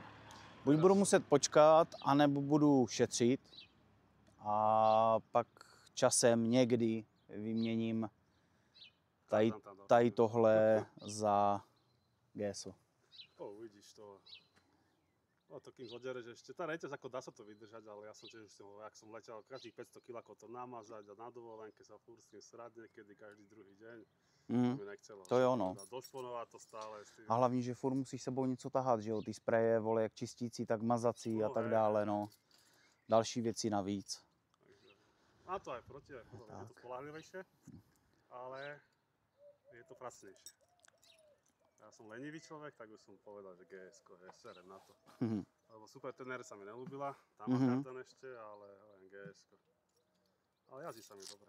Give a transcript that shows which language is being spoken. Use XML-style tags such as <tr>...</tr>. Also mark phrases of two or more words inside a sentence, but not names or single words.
<cs>Buď budu muset počkat, anebo budu šetřit. A pak časem někdy vyměním tady tohle za GSO. To uvidíš to.</cs> <sk>No to kým zodereš ešte, tá reťaz ako dá sa to vydržať, ale ja som tiež jak som letel, každých 500 kg to namazať a na dovolenke sa furt s tým srať niekedy každý druhý deň. To mi nechcelo. To je ono. Došponovať to stále.</sk> <cs>A hlavně, že furt musíš sebou něco tahat, že jo, ty spreje, vole, jak čistící, tak mazací a tak dále, no. Další věci navíc.</cs> <sk>Má to aj proti, aj je to spolahlivejšie, ale je to pracnejšie. Ja som lenivý človek, tak už som povedal, že GS-ko, serem na to. Lebo Super Tenere sa mi nelúbila, tam má kartan ešte, ale len GS-ko. Ale jazdí sa mi dobre.</sk>